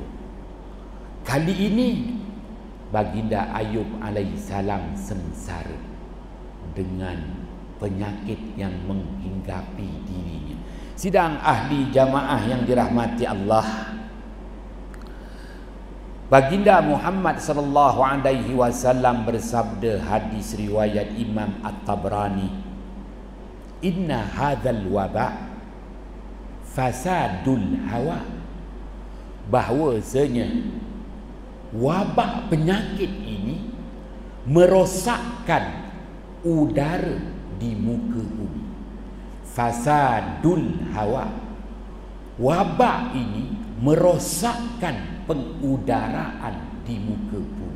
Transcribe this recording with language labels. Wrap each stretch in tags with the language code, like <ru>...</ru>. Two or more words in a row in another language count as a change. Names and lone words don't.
<ms>Kali ini baginda Ayub alaihissalam sengsara dengan penyakit yang menghinggapi dirinya. Sidang ahli jamaah yang dirahmati Allah, baginda Muhammad</ms> <ar>صلى الله عليه وسلم</ar> <ms>bersabda, hadis riwayat Imam At-Tabrani,</ms> <ar>إن هذا الوباء فساد الهواء,</ar> <ms>bahwasanya wabak penyakit ini merosakkan udara di muka bumi.</ms> <ar>فساد الهواء,</ar> <ms>wabak ini merosakkan pengudaraan di muka bumi.</ms>